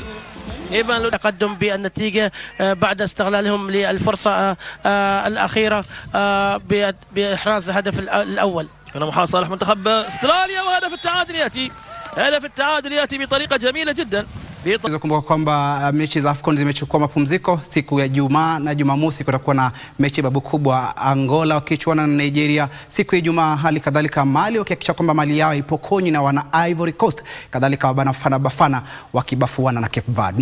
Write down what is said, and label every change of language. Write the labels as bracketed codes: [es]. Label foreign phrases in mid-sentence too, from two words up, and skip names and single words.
[ar] تقدم بالنتيجة بعد استغلالهم للفرصة الأخيرة بإحراز الهدف الأول. هنا محاولة صالح منتخب استراليا، وهدف التعادل يأتي. هدف التعادل يأتي بطريقة جميلة جدا. [sw] Kumbuka kwamba mechi za AFCON zimechukua mapumziko. Siku ya Juma na Jumamosi kutakuwa na mechi babu kubwa, Angola wakichuana na Nigeria. Siku ya Ijumaa hali kadhalika Mali wakihakikisha kwamba mali yao ipokonywi na wana Ivory Coast, kadhalika Bafana wakibafuana na Cape Verde.